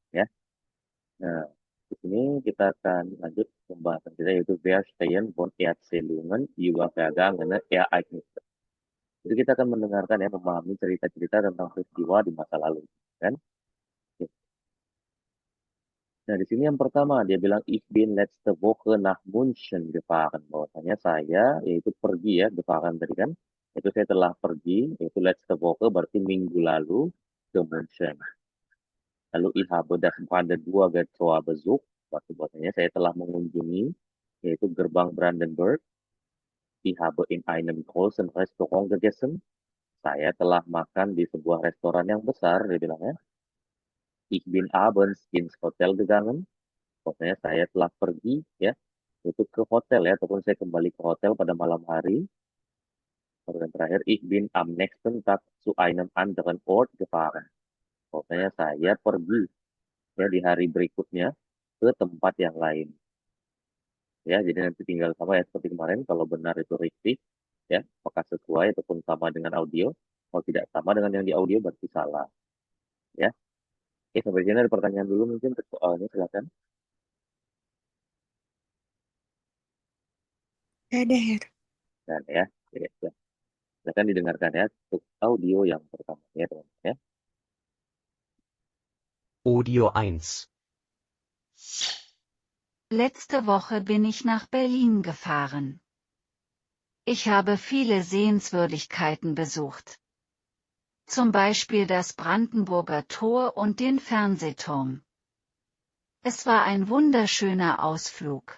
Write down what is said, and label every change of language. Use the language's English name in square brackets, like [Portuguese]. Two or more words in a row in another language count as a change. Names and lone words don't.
[Indonesian] Ya. Nah, di sini kita akan lanjut pembahasan kita yaitu [German] Verstehen von Erzählungen über vergangene Ereignisse. [Indonesian] Jadi kita akan mendengarkan ya, memahami cerita-cerita tentang peristiwa di masa lalu, kan? Oke. Nah, di sini yang pertama dia bilang [German] ich bin letzte Woche nach München gefahren. [Indonesian] Bahwasanya saya yaitu pergi ya, gefahren tadi kan. Itu saya telah pergi, yaitu [German] letzte Woche [Indonesian] berarti minggu lalu ke München. [German] Lalu ich habe das Brandenburger Tor besucht. [Indonesian] Berarti bahwasanya saya telah mengunjungi yaitu gerbang Brandenburg. [German] Ich habe in einem großen Restaurant gegessen. [Indonesian] Saya telah makan di sebuah restoran yang besar, dia bilang ya. [German] Ich bin abends ins Hotel gegangen. [Indonesian] Pokoknya saya telah pergi ya, itu ke hotel ya, ataupun saya kembali ke hotel pada malam hari. Lalu yang terakhir, [German] ich bin am nächsten Tag zu einem anderen Ort gefahren. [Indonesian] Pokoknya saya pergi ya di hari berikutnya ke tempat yang lain. Ya, jadi nanti tinggal sama ya seperti kemarin, kalau benar itu richtig ya, apakah sesuai ataupun sama dengan audio. Kalau tidak sama dengan yang di audio berarti salah ya. Oke, sampai sini ada pertanyaan dulu mungkin untuk soalnya, silakan. Ada ya. Dan ya, ya. Silakan didengarkan ya untuk audio yang pertama ya teman-teman ya. Audio 1. [German] Letzte Woche bin ich nach Berlin gefahren. Ich habe viele Sehenswürdigkeiten besucht. Zum Beispiel das Brandenburger Tor und den Fernsehturm. Es war ein wunderschöner Ausflug.